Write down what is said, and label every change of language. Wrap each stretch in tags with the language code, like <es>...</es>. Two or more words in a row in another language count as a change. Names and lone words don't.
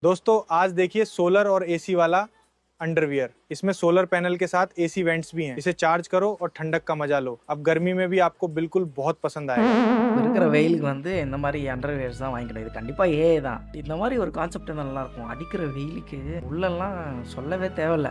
<hi>दोस्तों आज देखिए सोलर और एसी वाला अंडरवियर। इसमें सोलर पैनल के साथ एसी वेंट्स भी हैं। इसे चार्ज करो और ठंडक का मजा लो। अब गर्मी में भी आपको बिल्कुल बहुत पसंद आएगा।</hi> <ta>இப்போ இருக்கிற வெயிலுக்கு வந்து இந்த மாதிரி அண்டர்வேர்ஸ் தான் வாங்கிக்கணும். இது கண்டிப்பாக ஏஐ தான். இந்த மாதிரி ஒரு கான்செப்ட் நல்லா இருக்கும். அடிக்கிற வெயிலுக்கு உள்ளெல்லாம் சொல்லவே தேவையில்ல.</ta>